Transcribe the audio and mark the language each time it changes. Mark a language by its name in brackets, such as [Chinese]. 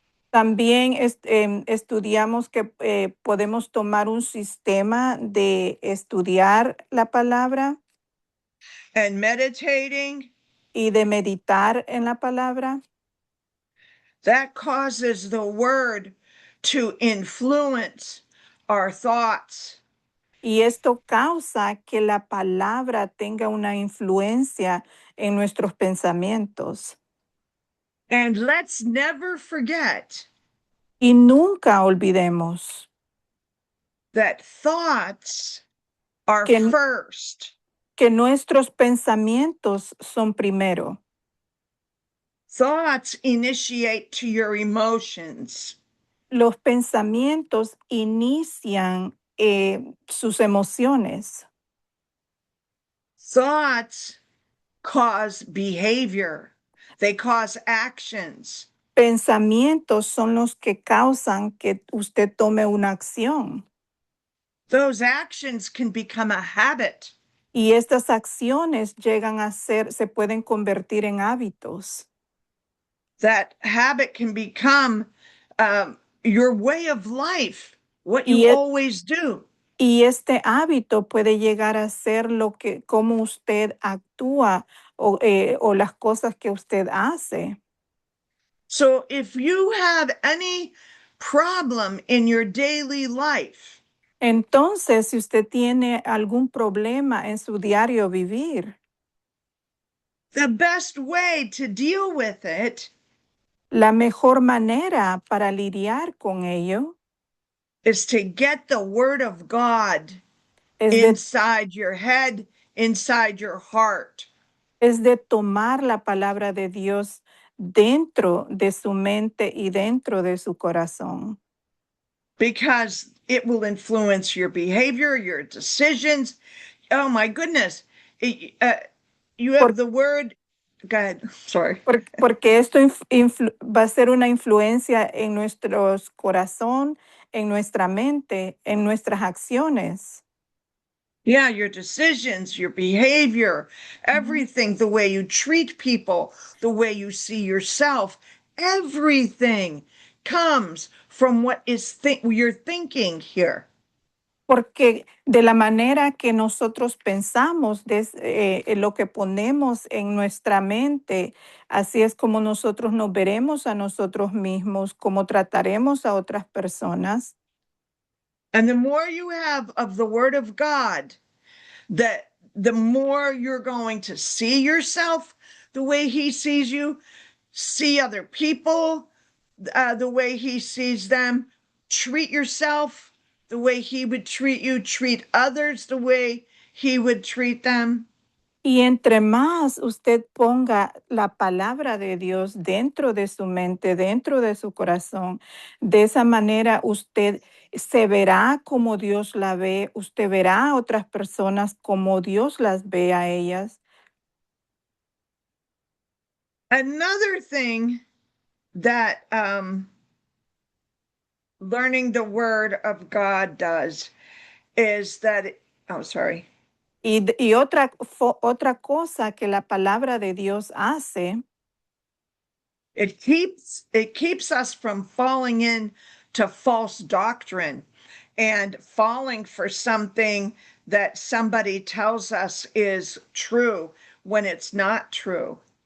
[Spanish] También estudiamos que podemos tomar un sistema de estudiar la palabra [English] And meditating. [Spanish] y de meditar en la palabra. [English] That causes the word to influence our thoughts. [Spanish] Y esto causa que la palabra tenga una influencia en nuestros pensamientos. [English] And let's never forget [Spanish] Y nunca olvidemos [English] that thoughts are [Spanish] que, [English] first. [Spanish] que nuestros pensamientos son primero. [English] Thoughts initiate to your emotions. [Spanish] Los pensamientos inician sus emociones. [English] Thoughts cause behavior. They cause actions. [Spanish] Pensamientos son los que causan que usted tome una acción. [English] Those actions can become a habit. [Spanish] Y estas acciones se pueden convertir en hábitos. [English] That habit can become your way of life, what you [Spanish] Y [English] always do. [Spanish] Y este hábito puede llegar a ser como usted actúa o las cosas que usted hace. [English] So if you have any problem in your daily life, [Spanish] Entonces, si usted tiene algún problema en su diario vivir, [English] the best way to deal with it [Spanish] la mejor manera para lidiar con ello [English] is to get the word of God [Spanish] es de, [English] inside your head, inside your heart. [Spanish] es de tomar la palabra de Dios dentro de su mente y dentro de su corazón. [English] Because it will influence your behavior, your decisions. Oh my goodness. You have the word. Go ahead. Sorry. [Spanish] Porque esto va a ser una influencia en nuestro corazón, en nuestra mente, en nuestras acciones. [English] Yeah, your decisions, your behavior, everything, the way you treat people, the way you see yourself, everything comes from what is you're thinking here. [Spanish] Porque de la manera que nosotros pensamos, lo que ponemos en nuestra mente, así es como nosotros nos veremos a nosotros mismos, como trataremos a otras personas. [English] And the more you have of the word of God, the more you're going to see yourself the way he sees you, see other people the way he sees them, treat yourself the way he would treat you, treat others the way he would treat them. [Spanish] Y entre más usted ponga la palabra de Dios dentro de su mente, dentro de su corazón, de esa manera usted se verá como Dios la ve, usted verá a otras personas como Dios las ve a ellas. [English] Another thing that learning the word of God does is that, sorry. [Spanish] Y otra cosa que la palabra de Dios hace [English] It keeps us from falling into false doctrine and falling for something that somebody tells us is true when it's not true.